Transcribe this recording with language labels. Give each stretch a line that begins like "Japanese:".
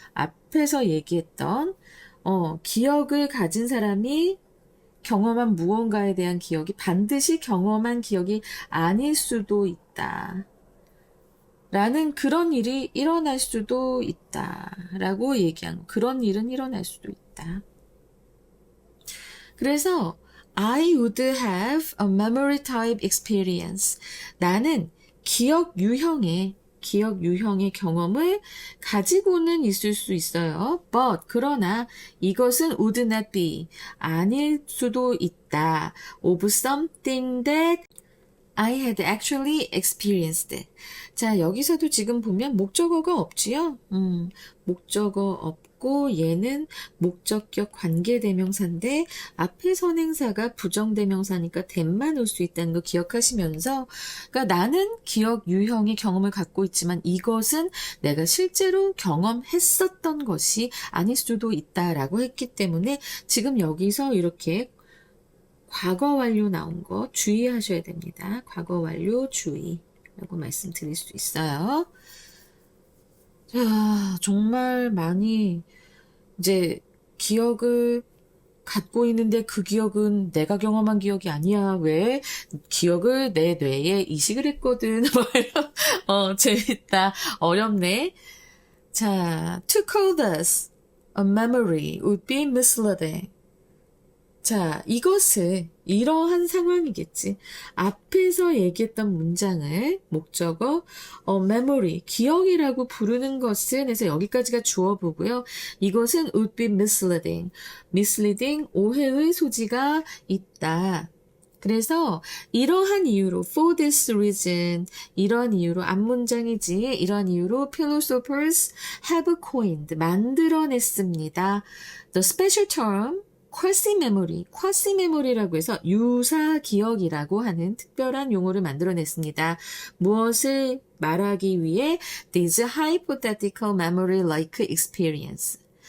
Korean: 앞에서 얘기했던 기억을 가진 사람이 경험한 무언가에 대한 기억이 반드시 경험한 기억이 아닐 수도 있다. 라는 그런 일이 일어날 수도 있다. 라고 얘기한 그런 일은 일어날 수도 있다. 그래서
English: I would have a memory type experience.
Korean: 나는 기억 유형의 경험을 가지고는 있을 수 있어요.
English: But
Korean: 그러나 이것은
English: would not be
Korean: 아닐 수도 있다.
English: Of something that I had actually experienced.
Korean: 자, 여기서도 지금 보면 목적어가 없지요? 목적어 없고 얘는 목적격 관계대명사인데 앞에 선행사가 부정대명사니까 that만 올 수 있다는 거 기억하시면서 그러니까 나는 기억 유형의 경험을 갖고 있지만 이것은 내가 실제로 경험했었던 것이 아닐 수도 있다라고 했기 때문에 지금 여기서 이렇게 과거 완료 나온 거 주의하셔야 됩니다. 과거 완료 주의라고 말씀드릴 수 있어요. 자, 정말 많이 이제 기억을 갖고 있는데 그 기억은 내가 경험한 기억이 아니야. 왜? 기억을 내 뇌에 이식을 했거든. 재밌다. 어렵네.
English: 자, to call this a memory would be misleading.
Korean: 자, 이러한 상황이겠지. 앞에서 얘기했던 문장을 목적어, memory, 기억이라고 부르는 것은 해서 여기까지가 주어보고요. 이것은
English: would be misleading. misleading,
Korean: 오해의 소지가 있다. 그래서 이러한 이유로
English: for this reason
Korean: 이런 이유로 앞문장이지 이런 이유로
English: philosophers have coined
Korean: 만들어냈습니다.
English: The special term quasi memory, quasi memory
Korean: 라고 해서 유사 기억이라고 하는 특별한 용어를 만들어냈습니다. 무엇을 말하기 위해
English: this hypothetical memory-like experience.